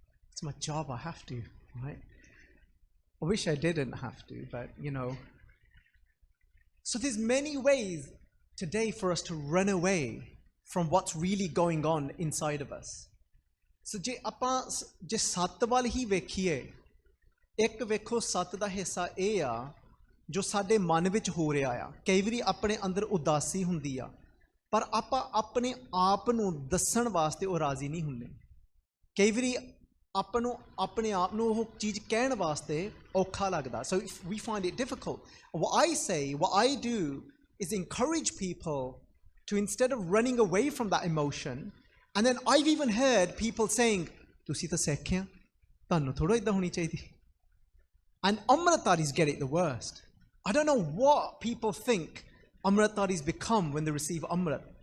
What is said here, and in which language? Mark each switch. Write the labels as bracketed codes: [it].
[en] It's my job, I have to, right? I wish I didn't have to, but So there's many ways today for us to run away from what's really going on inside of us. [pa] So ਜੇ ਸੱਤ ਵੱਲ ਹੀ ਵੇਖੀਏ, ਇੱਕ ਵੇਖੋ ਸੱਤ ਦਾ ਹਿੱਸਾ ਇਹ ਆ ਜੋ ਸਾਡੇ ਮਨ ਵਿੱਚ ਹੋ ਰਿਹਾ ਆ। ਕਈ ਵਾਰੀ ਆਪਣੇ ਅੰਦਰ ਉਦਾਸੀ ਹੁੰਦੀ ਆ, ਪਰ ਆਪਾਂ ਆਪਣੇ ਆਪ ਨੂੰ ਦੱਸਣ ਵਾਸਤੇ ਉਹ ਰਾਜ਼ੀ ਨਹੀਂ ਹੁੰਦੇ। ਕਈ ਵਾਰੀ ਆਪਾਂ ਨੂੰ ਆਪਣੇ ਆਪ ਨੂੰ ਉਹ ਚੀਜ਼ ਕਹਿਣ ਵਾਸਤੇ ਔਖਾ ਲੱਗਦਾ। [en] So we find it difficult. What I do is encourage people to, instead of running away from that emotion, and then I've even heard people saying, [pa] ਤੁਸੀਂ ਤਾਂ ਸਿੱਖ ਆ, ਤੁਹਾਨੂੰ ਥੋੜ੍ਹਾ ਇੱਦਾਂ ਹੋਣੀ ਚਾਹੀਦੀ। [en] And Amritaris get it the worst. I don't know what people think Amritaris become when they receive Amrit.